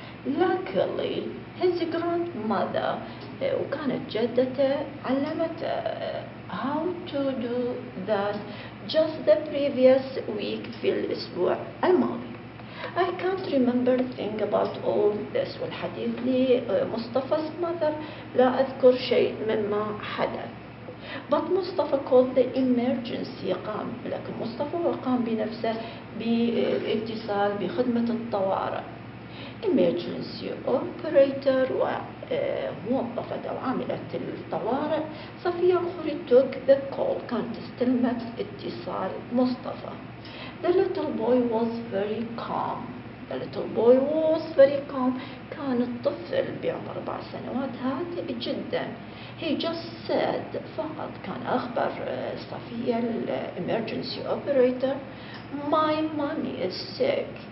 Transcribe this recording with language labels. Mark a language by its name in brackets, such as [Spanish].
[English] Luckily his grandmother [Arabic] وكانت جدته علمته [English] how to do that just the previous week [Arabic] في الأسبوع الماضي. [English] I can't remember thing about all this [Arabic] والحديث لمصطفى's [English] mother [Arabic] لا أذكر شيء مما حدث. [English] But [Arabic] مصطفى [English] called the emergency [Arabic] لكن مصطفى قام بنفسه باتصال بخدمة الطوارئ. [English] emergency operator [Arabic] وموظفة أو عاملة الطوارئ صفية الخوري [English] took the call [Arabic] كانت استلمت اتصال مصطفى. [English] The little boy was very calm. The little boy was very calm. [Arabic] كان الطفل بعمر 4 سنوات هادئ جدا. [English] He just said [Arabic] فقط كان أخبر صفية [English] emergency operator my mommy is sick.